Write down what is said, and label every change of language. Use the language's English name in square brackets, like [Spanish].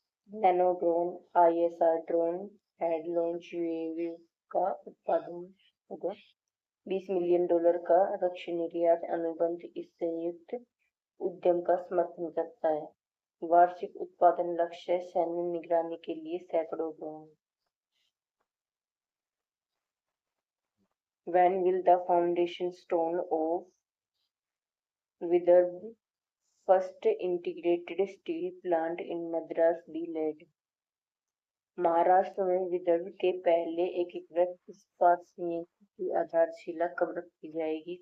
[Hindi] Nano drone ISR drone head launch UAV का उत्पादन होगा। $20 मिलियन का रक्षा निर्यात अनुबंध इस संयुक्त उद्यम का समर्थन करता है। वार्षिक उत्पादन लक्ष्य सैन्य निगरानी के लिए सैकड़ों drone. [English] When will the foundation stone of Vidarbh first integrated steel plant in Madras be laid? [Hindi] Maharashtra में विदर्भ के पहले एकीकृत इस्पात संयंत्र की आधारशिला कब रखी जाएगी?